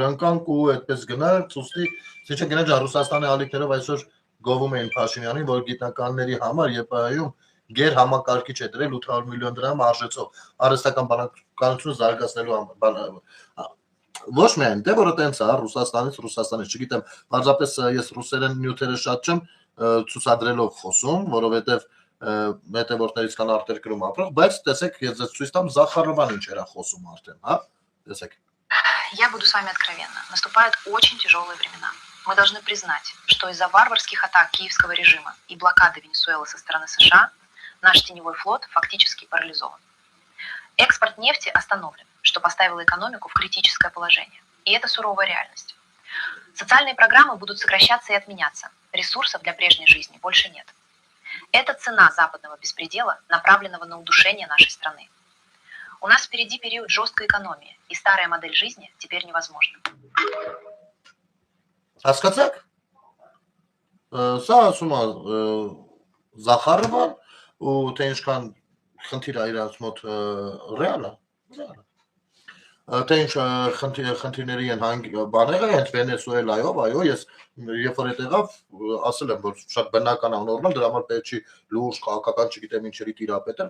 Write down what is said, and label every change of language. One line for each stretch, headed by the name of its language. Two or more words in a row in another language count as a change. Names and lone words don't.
Armenian: ընկանք ու այդպես գնանք, ուստի, ինչը գնա ջան, Ռուսաստանի ալիքներով այսօր գովում էին Փաշինյանին, որ գիտնականների համար ԵՊԱ-ում գեր համակարգիչ է դրել 800 միլիոն դրամ արժեցող արհեստական բանականությունը զարգացնելու համար Ոչ միայն, դե որը տենց է, Ռուսաստանից, չգիտեմ, պարզապես ես ռուսերեն նյութերը շատ չեմ ցուցադրելով խոսում, որովհետև մետեվորտներից կան արտերկրում ապրող, բայց տեսեք, ես ձեզ ցույց տամ Զախարովան ինչ էր խոսում արդեն, հա? Տեսեք.
Russian: Я буду с вами откровенна. Наступают очень тяжелые времена. Мы должны признать, что из-за варварских атак киевского режима и блокады Венесуэлы со стороны США наш теневой флот фактически парализован. Экспорт нефти остановлен, что поставило экономику в критическое положение. И это суровая реальность. Социальные программы будут сокращаться и отменяться. Ресурсов для прежней жизни больше нет. Это цена западного беспредела, направленного на удушение нашей страны. У нас впереди период жесткой экономии, и старая модель жизни теперь невозможна.
Armenian: Հասկացաք։ Սա ասում է Զախարովան ու թե ինչքան խնդիր է իրաց մոտ ռեալ է։ Թե ինչ խնդիրների են բաները հենց Վենեսուելայով, այո, ես երբ որ հետ եղավ, ասել եմ, որ շատ բնական է նորմալ, դրա համար պետք չի լուրջ քաղաքական չգիտեմ ինչերի տիրապետել,